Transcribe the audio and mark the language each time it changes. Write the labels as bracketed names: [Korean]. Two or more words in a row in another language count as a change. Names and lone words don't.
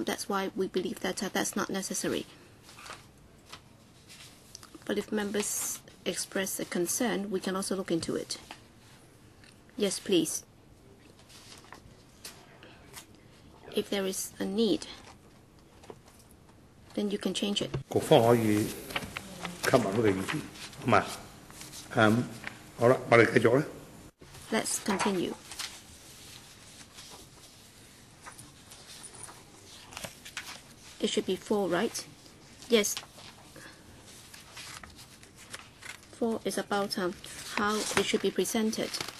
[English] That's why we believe that that's not necessary. But if members express a concern, we can also look into it. Yes, please. If there is a need, then you can change it. [Cantonese] 局方可以吸納佢嘅意見，好嘛？好啦，我哋繼續啦。 [English] Let's continue. It should be 4, right? Yes. 4 is about how it should be presented.